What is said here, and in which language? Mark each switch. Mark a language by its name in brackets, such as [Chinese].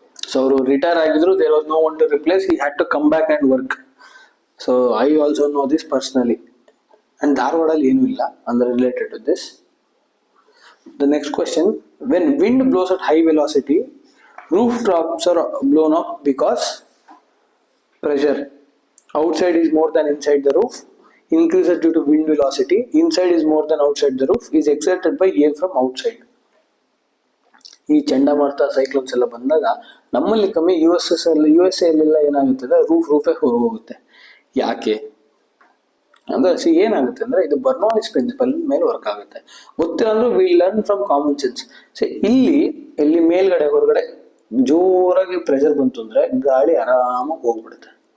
[English] so [Kannada] ಅವರು retire ಆಗಿದ್ರು, [English] There was no one to replace, he had to come back and work. So I also know this personally. And [Kannada] ಧಾರವಾಡಲ್ಲಿ ಏನೂ ಇಲ್ಲ ಅಂದರೆ [English] Related to this. The next question, when wind blows at high velocity, rooftops are blown up because pressure outside is more than inside the roof, increases due to wind velocity, inside is more than outside the roof, is exerted by air from outside. [Kannada] ಈ ಚಂಡಮಾರುತ cyclones ಎಲ್ಲ ಬಂದಾಗ ನಮ್ಮಲ್ಲಿ ಕಮ್ಮಿ, USA ಅಲ್ಲೆಲ್ಲ ಏನಾಗುತ್ತದೆ, ರೂಫೇ ಹೋಗುತ್ತೆ. ಯಾಕೆ ಅಂದ್ರೆ ಏನಾಗುತ್ತೆ ಅಂದ್ರೆ ಇದು ಬರ್ನೌಲಿಸ್ ಪ್ರಿನ್ಸಿಪಲ್ ಮೇಲೆ ವರ್ಕ್ ಆಗುತ್ತೆ. ಗೊತ್ತಿಲ್ಲ [English] We learn from common sense. [Kannada] ಇಲ್ಲಿ ಮೇಲ್ಗಡೆ ಹೊರಗಡೆ ಜೋರಾಗಿ ಪ್ರೆಷರ್ ಬಂತು ಅಂದ್ರೆ ಗಾಳಿ ಆರಾಮಾಗಿ ಹೋಗ್ಬಿಡುತ್ತೆ.